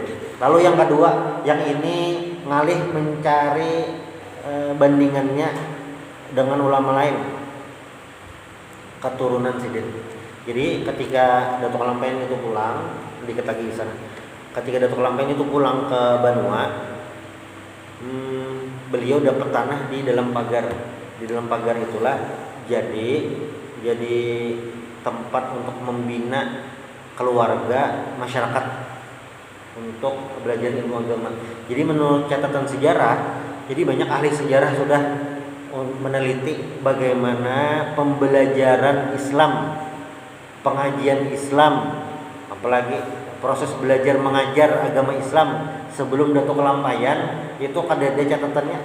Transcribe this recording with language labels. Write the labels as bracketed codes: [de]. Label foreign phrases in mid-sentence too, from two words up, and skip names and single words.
[id] Lalu yang kedua, yang ini ngalih mencari bandingannya dengan ulama lain keturunan Sidin. Jadi ketika Datuk Lampain itu pulang, dikit lagi di sana. Ketika Datuk Lampain itu pulang ke Banua, beliau dapat tanah di dalam pagar. Di dalam pagar itulah jadi tempat untuk membina keluarga masyarakat untuk belajar ilmu agama. Jadi menurut catatan sejarah, jadi banyak ahli sejarah sudah meneliti bagaimana pembelajaran Islam, pengajian Islam, apalagi proses belajar mengajar agama Islam sebelum Datuk Lampayan itu ada catatannya.